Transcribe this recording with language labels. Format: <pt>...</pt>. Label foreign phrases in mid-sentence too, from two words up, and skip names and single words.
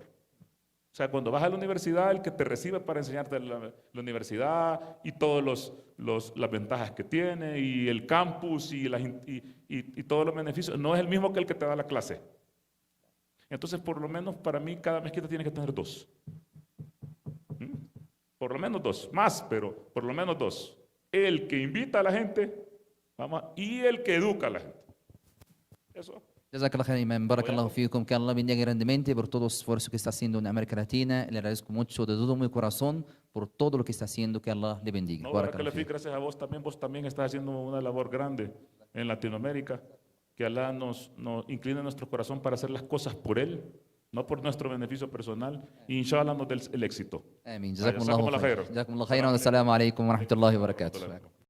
<es>O sea, cuando vas a la universidad, el que te recibe para enseñarte la universidad y todas las ventajas que tiene, y el campus y todos los beneficios, no es el mismo que el que te da la clase. Entonces, por lo menos para mí, cada mezquita tiene que tener 2. Por lo menos 2, más, pero por lo menos 2. El que invita a la gente, y el que educa a la gente. Eso.</es> <ar>جزاك الله خير, Imam. بارك الله فيكم.</ar> <es>Que Allah bendiga grandemente por todo el esfuerzo que está haciendo en América Latina. Le agradezco mucho de todo mi corazón por todo lo que está haciendo. Que Allah le bendiga. No, gracias a vos también estás haciendo una labor grande en Latinoamérica. Que Allah nos incline nuestro corazón para hacer las cosas por Él, no por nuestro beneficio personal. Y inshallah nos dé el éxito. Amén.</es> <ar>جزاكم الله خير. جزاكم الله خيرا. السلام عليكم ورحمة الله وبركاته.</ar>